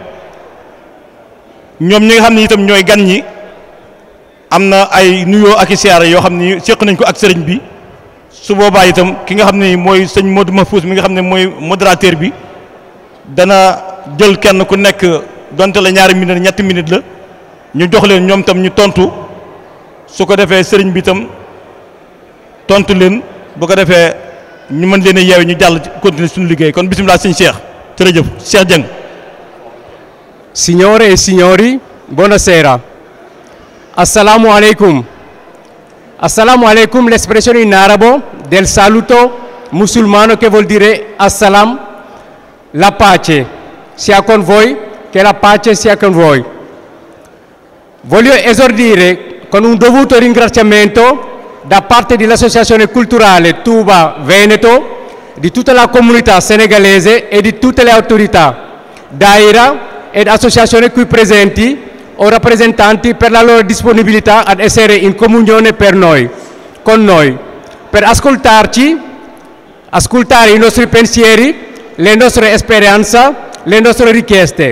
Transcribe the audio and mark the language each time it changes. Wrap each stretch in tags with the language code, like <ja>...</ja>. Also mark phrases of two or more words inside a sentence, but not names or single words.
<wo>ñoom ñi nga xam ne itam ñooy gan ñi am na ay nuyoo ak i siyaare yoo xam ni séq nañ ko ak sëriñ bi su boobaa itam ki nga xam ne mooy sëñ Modou Mahfouz mi nga xam ne mooy modérateur bi dana jël kenn ku nekk donte la ñaari minute ñetti minute la ñu jox leen ñoom tam ñu tontu su ko defee sëriñ bi itam tontu leen bu ko defee ñu mën leen a yeewe ñu jàll continuer suñu liggéey kon bisimilah sëñ Cheikh jërëjëf Cheikh Dieng.</wo> <it>Signore e signori, buonasera.</it> <ar>السلام عليكم. السلام عليكم,</ar> <it>l'espressione in arabo del saluto musulmano che vuol dire assalam, la pace sia con voi, che la pace sia con voi. Voglio esordire con un dovuto ringraziamento da parte dell'Associazione Culturale Tuba Veneto, di tutta la comunità senegalese e di tutte le autorità, daira ed associazioni qui presenti o rappresentanti per la loro disponibilità ad essere in comunione con noi, per ascoltare i nostri pensieri, le nostre speranze, le nostre richieste.</it>